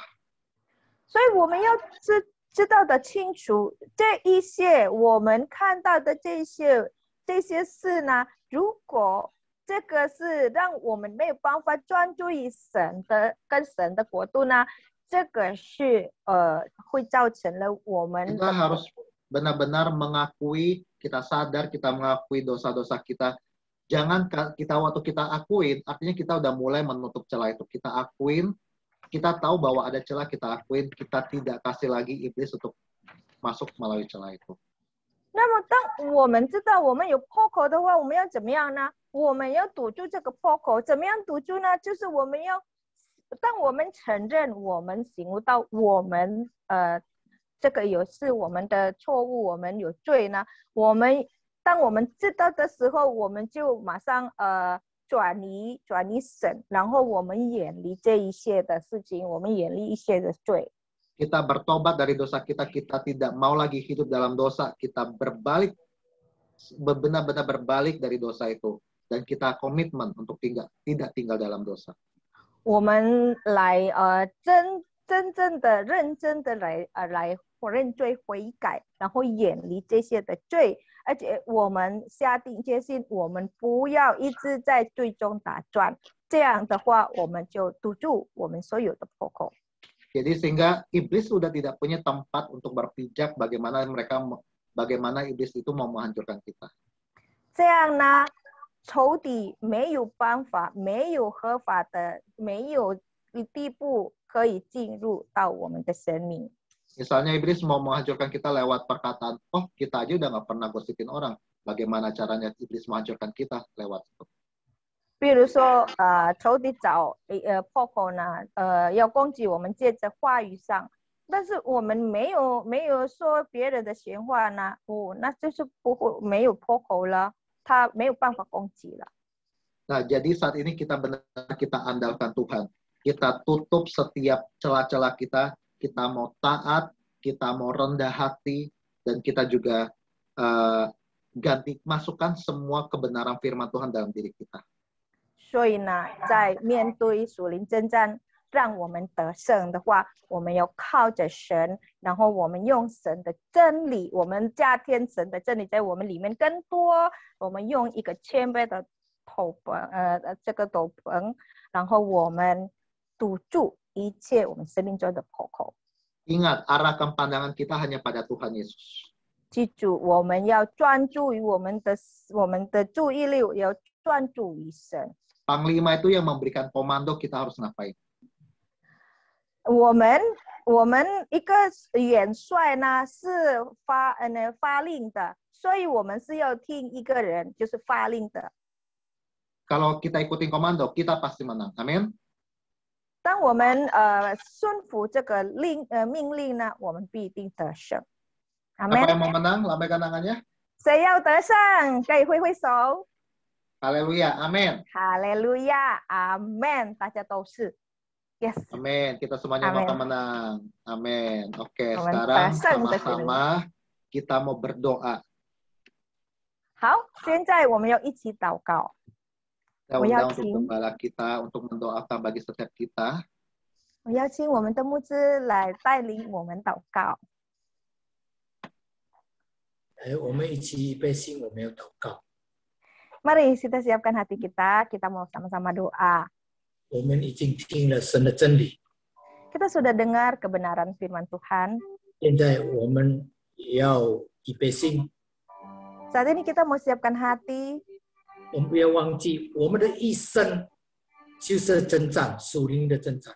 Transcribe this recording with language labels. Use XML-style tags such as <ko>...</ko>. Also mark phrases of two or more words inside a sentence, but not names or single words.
<zh>所以我们要知道的清楚，这一些我们看到的这些事呢，如果这个是让我们没有办法专注于跟神的国度呢，这个是会造成了我们</zh> <id>Kita harus benar-benar mengakui, kita sadar, kita mengakui dosa-dosa kita. Jangan waktu kita akuin, artinya kita udah mulai menutup celah itu. Kita akuin, kita tahu bahwa ada celah, kita akuin, kita tidak kasih lagi iblis untuk masuk melalui celah itu.</id> <zh>那么当我们知道我们有破口的话，我们要怎么样呢？我们要堵住这个破口，怎么样堵住呢？就是我们要，当我们承认我们醒悟到我们这个是我们的错误，我们有罪呢，当我们知道的时候，我们就马上转移神，然后我们远离这一些的事情，我们远离一些的罪。</zh> <id>Kita bertobat dari dosa kita, kita tidak mau lagi hidup dalam dosa, kita berbalik, benar-benar berbalik dari dosa itu, dan kita komitmen untuk tidak tinggal dalam dosa.</id> <zh>我们来真正的认真的来认罪悔改，然后远离这些的罪，而且我们下定决心，我们不要一直在罪中打转，这样的话，我们就堵住我们所有的破口。</zh> <id>Jadi sehingga iblis sudah tidak punya tempat untuk berpijak bagaimana iblis itu mau menghancurkan kita.</id> <zh>这样呢，仇敌没有办法，没有合法的，没有地步可以进入到我们的生命。</zh> <id>Misalnya iblis mau menghancurkan kita lewat perkataan, oh kita aja udah nggak pernah gosipin orang. Bagaimana caranya iblis menghancurkan kita lewat itu?</id> <zh>比如说，仇敌找破口呢，要攻击我们借着话语上，但是我们没有说别人的闲话呢，那就是没有破口了。他没有办法攻击了。</zh> <id>Nah, jadi saat ini kita benar-benar kita andalkan Tuhan. Kita tutup setiap celah-celah kita. Kita mau taat, kita mau rendah hati, dan kita juga masukkan semua kebenaran firman Tuhan dalam diri kita.</id> <zh>所以呢，在面对属灵征战，让我们得胜的话，我们要靠着神，然后我们用神的真理，我们加添神的真理在我们里面更多。我们用一个谦卑的这个斗篷，然后我们堵住一切我们生命中的破口。</zh> <id>Ingat, arahkan pandangan kita hanya pada Tuhan Yesus.</id> <zh>记住，我们要专注于我们的注意力要专注于神。</zh> <id>Panglima itu yang memberikan komando kita harus ngapain.</id> <zh>我们一个元帅呢是发令的，所以我们是要听一个人，就是发令的。</zh> <id>Kalau kita ikutin komando, kita pasti menang. Amin.</id> <zh>当我们顺服这个命令呢，我们必定得胜。阿门。</zh> <id>Siapa yang mau menang? Lambaikan tangannya.</id> <zh>谁要得胜？可以挥挥手。</zh> <id>Haleluya. Amin.</id> <zh>哈利路亚，阿门。大家都是 ，yes。</zh> <id>Amin. Kita semuanya Amin. akan menang. Amin. Oke, Amin. sekarang Pasang sama-sama kita mau berdoa.</id> <zh>好，现在我们要一起祷告。</zh> <id>Kita</id> <zh>我要</zh> <id>undang untuk</id> <zh>请</zh> <id>gembala kita untuk mendoakan bagi setiap kita.</id> <zh>我邀请我们的牧师来带领我们祷告。我们一起预备心，我们要祷告。</zh> <id>Mari kita siapkan hati kita mau sama-sama doa.</id> <zh>我们已经听了神的真理，</zh> <id>Kita sudah dengar kebenaran firman Tuhan.</id> <zh>现在我们也要预备心。</zh> <id>Saat ini kita mau siapkan hati.</id> <zh>我们不要忘记，我们的一生就是征战，属灵的征战。</zh>